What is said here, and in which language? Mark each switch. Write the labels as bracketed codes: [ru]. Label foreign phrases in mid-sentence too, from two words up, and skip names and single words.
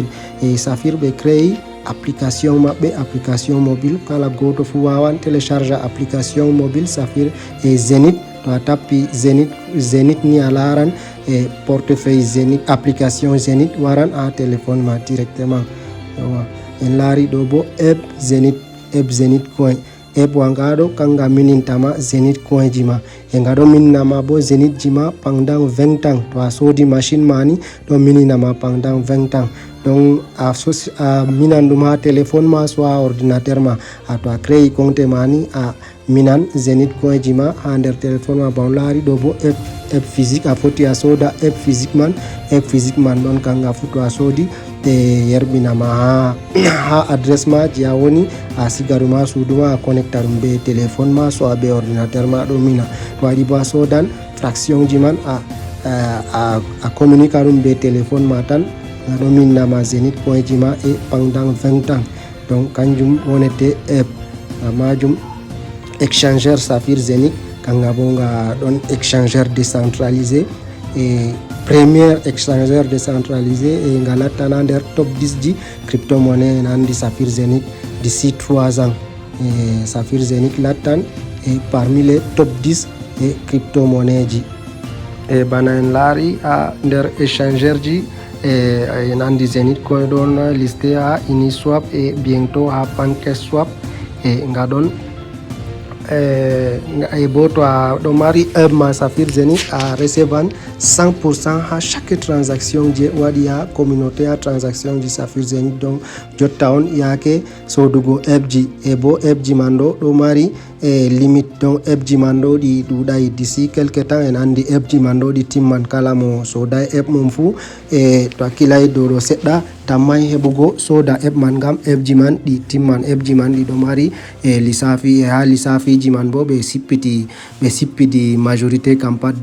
[ff] Safir ɓe créé application maɓɓe, [fr] application mobile. [ff] kala goto fu wawan télécharge [fr] application mobile [ff] Safir Zenith. to a tappi Zenith ni a laran portefeuille Zenith, application Zenith waran ha téléphone ma directement. en laari ɗo bo app Zenith coin. app wanga ɗo kanga minintama Zenith coin ji ma. nga ɗo mininama bo Zenith ji ma [fr] pendant 20 ans. [ff] to a sodi machine mani ɗo mininama [fr] pendant 20 ans. [ff] donc a minan ɗum ha téléphone ma so ha ordinateur ma. to a créé compte mani a minan Zenith coin ji ma ha nder téléphone ma. on laari ɗo bo [fr] app physique [ff] a foti a soda [fr] app physique [ff] man ɗon kanga fu to a sodi te yerbinama ha adresse ma je a woni a siga ɗum ha suudu ma a connecta ɗum be téléphone ma so a be ordinateur ma ɗo mina. to waɗi bo a sodan fraction ji man a communique ɗum be téléphone ma tan nga ɗo minnama Zenith coin ji ma [fr] pendant 20 ans. [ff] donc kanjum wonete app majum. échangeur Safir Zenith kanga bo nga ɗon [fr] échangeur décentralisé premier échangeur décentralisé [ff] nga lattana nder top 10 ji cryptomonnaie. en andi Safir Zenith [fr] d'ici 3 ans. [ff] Safir Zenith lattan [fr] parmi les top 10 cryptomonnaie [ff] ji. bana en laari ha nder échangeur ji en andi Zenith coin ɗon listé ha Uniswap bientôt ha PancakeSwap. nga ɗon bo to a ɗo mari app ma Safir Zenith a recevan 100% ha [fr] chaque transaction [ff] je waɗi ha communauté ha transaction ji Safir Zenith. donc jotta on yake sodugo app ji bo app ji man ɗo mari limite. donc app ji man ɗo ɗi ɗuɗai [fr] d'ici quelque temps. [ff] en andi app ji man ɗo ɗi timman. kala mo soda app mum fu to hakkilay dow ɗo seɗɗa tammay heɓugo soda app man ngam app ji man ɗi timman. app ji man ɗi ɗo mari lissafi ha lissafi ji man bo ɓe sippidi majorité kam pat.